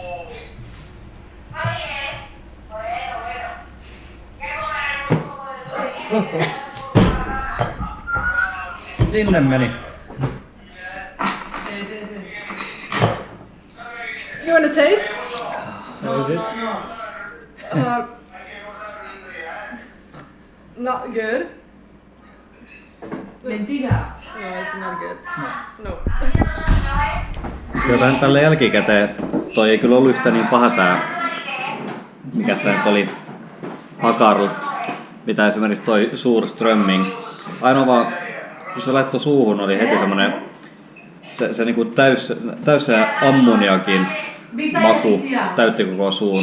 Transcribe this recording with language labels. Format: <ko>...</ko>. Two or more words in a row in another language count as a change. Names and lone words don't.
<fi>Sinne meni.</fi> <en>You wanna taste? How is it? Not good.</en> <es>Mentira.</es> <en>No, it's not good. No.</en> <fi>Jotain tälle jälkikäteen. Toi ei kyllä ollut yhtä niin paha tää, mikä sitä nyt oli, hakaru, mitä esimerkiksi toi Surströmming. Ainoa vaan, kun se laittoi suuhun, oli heti semmonen se niinku täys se ammoniakin maku täytti koko suun.</fi>